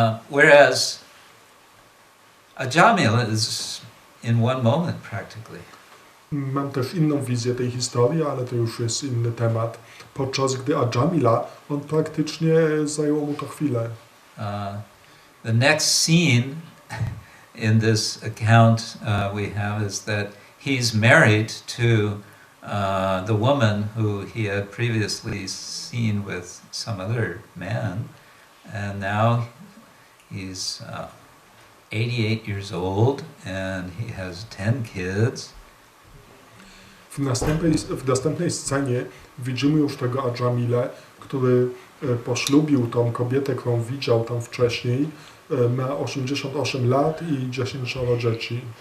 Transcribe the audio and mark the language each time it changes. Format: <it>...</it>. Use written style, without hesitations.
<en>Whereas Ajamila is in one moment practically.</en> <pl>Mam też inną wizję tej historii, ale to już jest inny temat. podczas gdy Ajamila, on praktycznie zajęło mu to chwilę.</pl> <en>The next scene in this account we have is that he's married to the woman who he had previously seen with some other man, and now he's 88 years old and he has 10 kids.</en> <pl>W następnej scenie widzimy już tego Ajamilę, który poślubił tą kobietę, którą widział tam wcześniej, ma 88 lat i 10 dzieci.</pl>